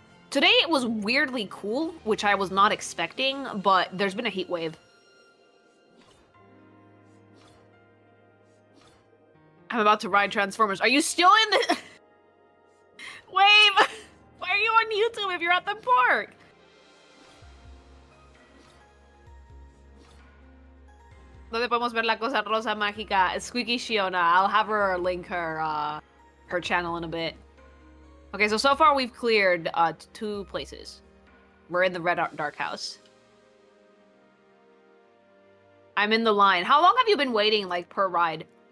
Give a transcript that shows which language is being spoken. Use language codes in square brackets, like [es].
[en] Today it was weirdly cool, which I was not expecting, but there's been a heat wave. I'm about to ride Transformers. Are you still in the... Wave! Why are you on YouTube if you're at the park? [es] ¿Dónde podemos ver la cosa rosa mágica? [en] Squeaky Shiona. I'll have her link her channel in a bit. Okay, so far we've cleared 2 places. We're in the Red Dark House. I'm in the line. How long have you been waiting, like, per ride?